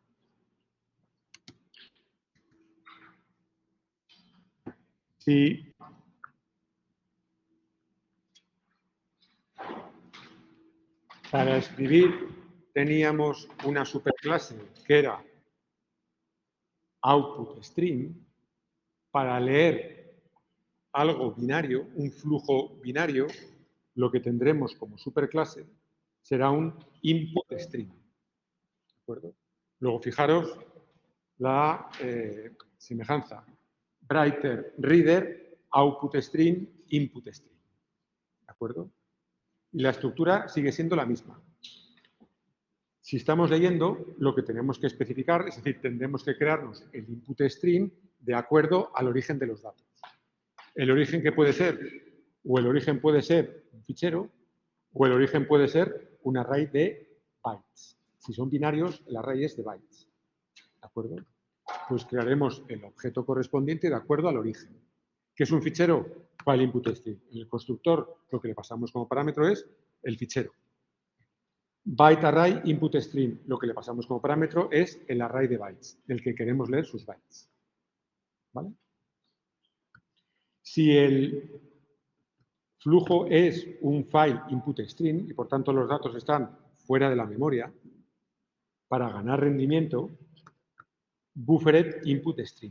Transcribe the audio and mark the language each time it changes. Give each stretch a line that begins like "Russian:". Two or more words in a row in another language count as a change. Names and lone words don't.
Spanish: Si para escribir teníamos una superclase que era output_string, para leer algo binario, un flujo binario, lo que tendremos como superclase será un input_string. ¿De acuerdo? Luego, fijaros la semejanza.
English: Writer, reader, output_string, input_string.
Spanish: ¿De acuerdo? Y la estructura sigue siendo la misma. Si estamos leyendo, lo que tenemos que especificar, es decir, tendremos que crearnos el input_string de acuerdo al origen de los datos. El origen que puede ser, o el origen puede ser un fichero, o el origen puede ser un array de bytes. Si son binarios, el array es de bytes. ¿De acuerdo? Pues crearemos el objeto correspondiente de acuerdo al origen. ¿Qué es un fichero? Para el input_string. En el constructor, lo que le pasamos como parámetro es el fichero.
English: Byte array input_string.
Spanish: Lo que le pasamos como parámetro es el array de bytes, del que queremos leer sus bytes. ¿Vale? Si el flujo es un
English: file input_string
Spanish: y por tanto los datos están fuera de la memoria, para ganar rendimiento,
English: buffered input_string.